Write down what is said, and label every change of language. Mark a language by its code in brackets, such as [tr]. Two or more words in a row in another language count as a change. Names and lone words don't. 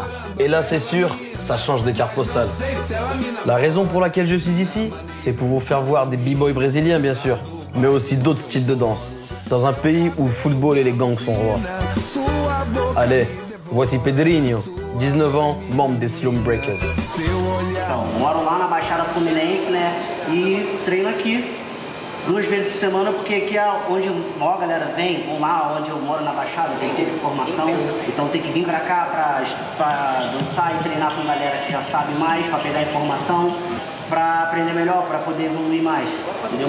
[fr] Et là, c'est sûr, ça change des cartes postales. La raison pour laquelle je suis ici, c'est pour vous faire voir des b-boys brésiliens, bien sûr, mais aussi d'autres styles de danse, dans un pays où le football et les gangs sont rois. Allez, voici Pedrinho, 19 ans, membre des Slum Breakers. [pt] Moro lá na Baixada Fluminense, né? E treino aqui 2 vezes por semana, porque aqui é onde a galera vem, ou lá onde eu moro na Baixada, tem que ter formação, então tem que vir pra cá pra dançar e treinar com galera que já sabe mais, pra pegar informação, pra aprender melhor, pra poder evoluir mais, entendeu?